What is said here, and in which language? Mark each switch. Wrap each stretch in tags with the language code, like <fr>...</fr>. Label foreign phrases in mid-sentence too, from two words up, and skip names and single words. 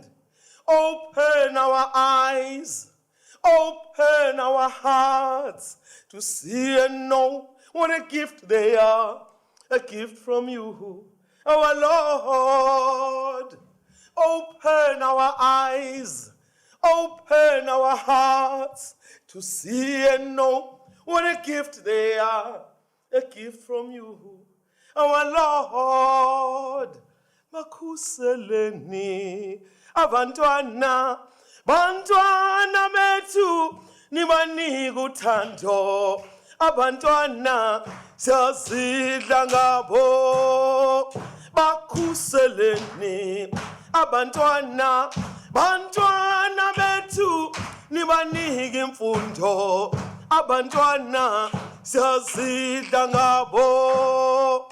<en>Open our eyes, open our hearts to see and know what a gift they are, a gift from you, our Lord. Open our eyes, open our hearts to see and know what a gift they are, a gift from you, our Lord.</en> <nd>Makuseleni abantwana bethu nibanike uthando, abantwana siyazidla ngabo. Bakhuseleni abantwana bethu nibanike imfundo, abantwana siyazidla ngabo.</nd>